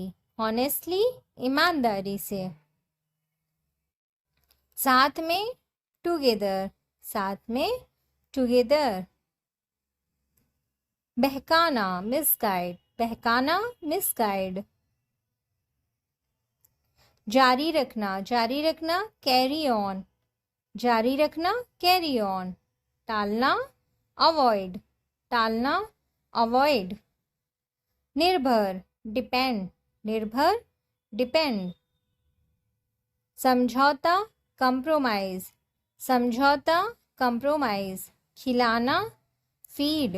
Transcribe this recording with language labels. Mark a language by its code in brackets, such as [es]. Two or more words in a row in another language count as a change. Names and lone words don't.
[hi] honestly, ईमानदारी से. साथ में, together. साथ में, together. बहकाना, misguide. बहकाना, misguide. जारी रखना, [en] carry on. [hi] जारी रखना, [en] carry on. [hi] टालना, avoid. टालना, avoid. निर्भर, depend. निर्भर, depend. समझौता, compromise. समझौता, compromise. खिलाना, feed.